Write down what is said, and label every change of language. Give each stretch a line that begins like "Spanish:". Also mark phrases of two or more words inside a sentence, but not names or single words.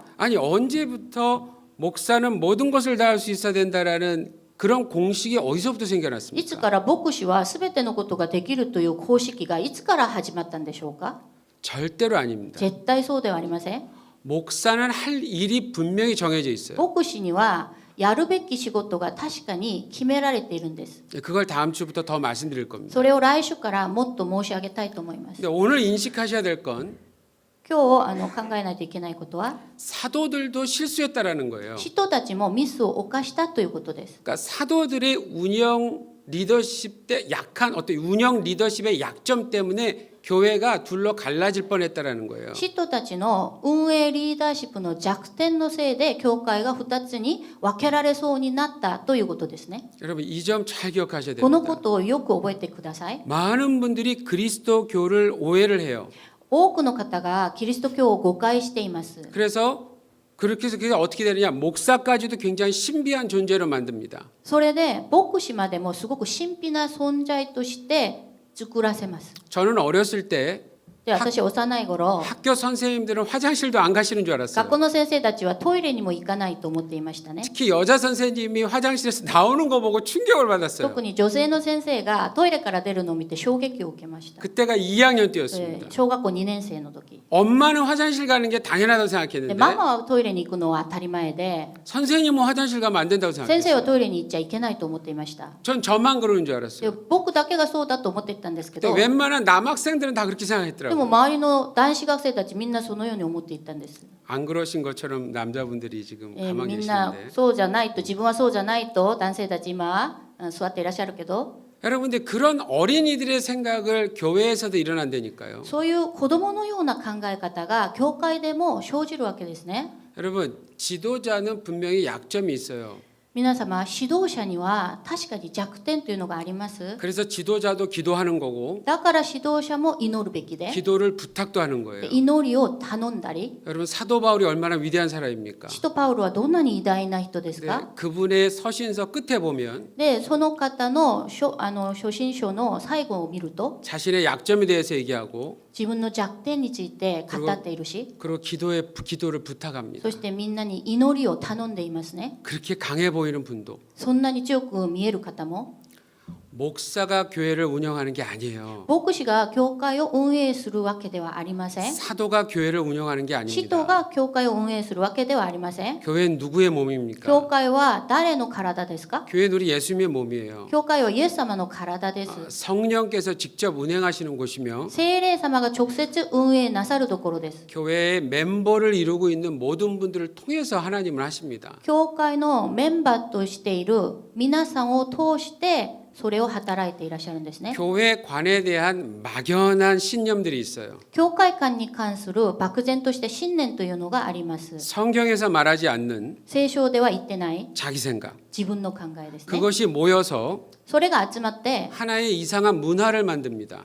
Korean: 아니 언제부터 목사는 모든 것을 다 할 수 있어야 된다라는 그런 공식이 어디서부터
Japanese: いつ
Korean: 생겨났습니까?
Japanese: から牧師は全てのことができるという公式がいつから始まったんでしょうか。
Korean: 절대로 아닙니다.
Japanese: 絶対そうではありません。
Korean: 목사는 할 일이 분명히 정해져 있어요.
Japanese: 牧師にはやるべき仕事が確かに決められているんです。
Korean: 그걸 다음 주부터 더 말씀드릴 겁니다.
Japanese: それを来週からもっと申し上げたいと思います。
Korean: 근데 오늘 인식하셔야 될 건
Japanese: 今日考えないといけないことは
Korean: 사도들도 실수했다라는 거예요.
Japanese: 人たちもミスを犯したということです。
Korean: 그러니까 사도들의 운영 리더십 때 약한 어떤 운영 리더십의 약점 때문에 교회가 둘로 갈라질 뻔했다라는 거예요.
Japanese: 人たちの運営リーダーシップの弱点のせいで教会が2つに分けられそうになったということですね。
Korean: 여러분 이 점 잘 기억하셔야
Japanese: このこ
Korean: 됩니다.
Japanese: とをよく覚えてください。
Korean: 많은 분들이 그리스도교를 오해를 해요.
Japanese: 多くの方がキリスト教を誤解しています。
Korean: 그래서 그렇게 해서 그게 어떻게 되느냐? 목사까지도 굉장히 신비한 존재로 만듭니다.
Japanese: それで牧師までもすごく神秘な存在として作らせます。
Korean: 저는 어렸을 때
Japanese: で、私幼い頃
Korean: 학교 선생님들은 화장실도 안 가시는 줄
Japanese: 学
Korean: 알았어요.
Japanese: 校の先生たちはトイレにも行かないと思っていましたね。
Korean: 특히 여자 선생님이 화장실에서 나오는 거 보고 충격을 받았어요.
Japanese: 特に女性の先生がトイレから出るのを見て衝撃を受けました。
Korean: 그때가 2학년 때였습니다.
Japanese: 小学校2年生の時。
Korean: 엄마는 화장실 가는 게 당연하다고
Japanese: で
Korean: 생각했는데
Japanese: ママはトイレに行くのは当たり前で、
Korean: 선생님은 화장실 가면 안 된다고
Japanese: 先生
Korean: 생각했어요.
Japanese: はトイレに行っちゃいけないと思っていました。
Korean: 전 저만 그러는 줄
Japanese: で
Korean: 알았어요.
Japanese: 僕だけがそうだと思ってたんですけ
Korean: 또
Japanese: ど、
Korean: 웬만한 남학생들은 다 그렇게
Japanese: でも
Korean: 생각했더라고요.
Japanese: 周りの男子学生たちみんなそのように思っていたんです。
Korean: 안 그러신 것처럼 남자분들이 지금
Japanese: み
Korean: 가만히
Japanese: んな
Korean: 계시는데
Japanese: そうじゃないと、自分はそうじゃないと男性たち今座っていらっしゃるけど、
Korean: 여러분들 그런 어린이들의 생각을 교회에서도 일어난다니까요.
Japanese: そういう子供のような考え方が教会でも生じるわけですね。
Korean: 여러분 지도자는 분명히 약점이 있어요.
Japanese: 皆様、指導者には確かに弱点というのがあります。
Korean: 그래서 지도자도 기도하는 거고
Japanese: だから指導者も祈るべきで、
Korean: 기도를 부탁도 하는
Japanese: で
Korean: 거예요.
Japanese: 祈りを頼んだり、
Korean: 여러분 사도 바울이 얼마나 위대한 사람입니까?
Japanese: 使徒パウロはどんなに偉大な人ですか？
Korean: 네, 그분의 서신서 끝에 보면
Japanese: で、その方の書信書の最後を見ると、
Korean: 자신의 약점에 대해서 얘기하고
Japanese: 自分の弱点について語っているし、
Korean: 그리고 기도를 부탁합니다.
Japanese: そしてみんなに祈りを頼んでいますね。
Korean: 그렇게 강해 보이는 분도
Japanese: そんなに強く見える方も、
Korean: 목사가 교회를 운영하는 게 아니에요.
Japanese: 牧師が教会を運営するわけではありません。
Korean: 사도가 교회를 운영하는 게
Japanese: 使徒
Korean: 아닙니다.
Japanese: が教会を運営するわけではありません。
Korean: 교회는 누구의 몸입니까?
Japanese: 教会は誰の体ですか？
Korean: 교회는 우리 예수님의 몸이에요.
Japanese: 教会はイエス様の体です。
Korean: 성령께서 직접 운행하시는 곳이며
Japanese: 聖霊様が直接運営なさるところです。
Korean: 교회의 멤버를 이루고 있는 모든 분들을 통해서 하나님은 하십니다.
Japanese: 教会のメンバーとしている皆さんを通してそれを働いていらっしゃるんですね。
Korean: 교회관에 대한 막연한 신념들이 있어요.
Japanese: 教会観に関する漠然とした信念というのがあります。
Korean: 성경에서 말하지 않는
Japanese: 聖書では言ってない
Korean: 자기 생각.
Japanese: 自分の考えですね。
Korean: 그것이 모여서
Japanese: それが集まって
Korean: 하나의 이상한 문화를 만듭니다.